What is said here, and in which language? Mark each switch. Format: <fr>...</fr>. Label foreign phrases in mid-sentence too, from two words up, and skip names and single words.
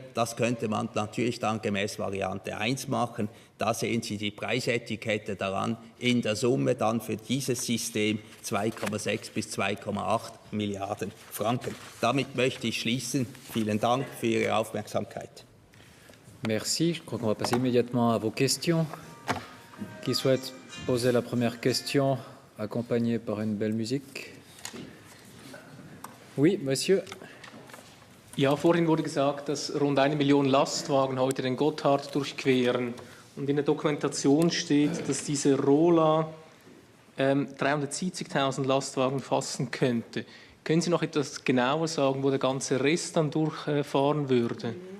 <de>Das könnte man natürlich dann gemäß Variante 1 machen. Da sehen Sie die Preisetikette daran. In der Summe dann für dieses System 2,6 bis 2,8 Milliarden Franken. Damit möchte ich schließen. Vielen Dank für Ihre Aufmerksamkeit.</de> <fr>Merci. Je crois qu'on va passer immédiatement à vos questions. Qui souhaite poser la première question, accompagnée par une belle musique? Oui, Monsieur.</fr> <de>Ja, vorhin wurde gesagt, dass rund 1 Million Lastwagen heute den Gotthard durchqueren. Und in der Dokumentation steht, dass diese Rola 370.000 Lastwagen fassen könnte. Können Sie noch etwas genauer sagen, wo der ganze Rest dann durchfahren würde?</de>